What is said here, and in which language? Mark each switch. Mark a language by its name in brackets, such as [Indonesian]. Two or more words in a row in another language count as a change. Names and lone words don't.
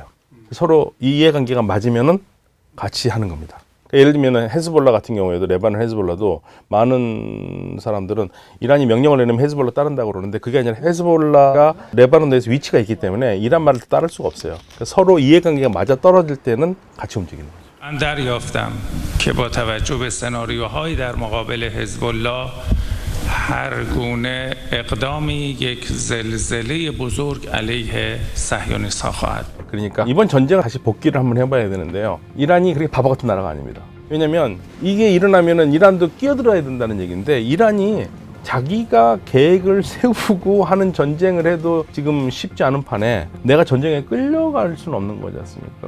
[Korean] 서로 이 이해관계가 맞으면은 같이 하는 겁니다. 예를 들면 헤즈볼라 같은 경우에도 레바논 헤즈볼라도 많은 사람들은 이란이 명령을 내리면 헤즈볼라 따른다고 그러는데 그게 아니라 헤즈볼라가 레바논 내에서 위치가 있기 때문에 이란 말을 따를 수가 없어요. 그러니까 서로 이해관계가 맞아 떨어질 때는 같이 움직이는 거죠. [Persian] من دریافتم که با توجه به سناریوهایی در مقابل حزب الله هر گونه اقدامی یک زلزله بزرگ علیه صهیونیست‌ها خواهد. [Korean] 그러니까 이번 전쟁을 다시 복귀를 한번 해봐야 되는데요. 이란이 그렇게 바보 같은 나라가 아닙니다. 왜냐하면 이게 일어나면은 이란도 끼어들어야 된다는 얘기인데 이란이 자기가 계획을 세우고 하는 전쟁을 해도 지금 쉽지 않은 판에 내가 전쟁에 끌려갈 수는 없는 거지 않습니까?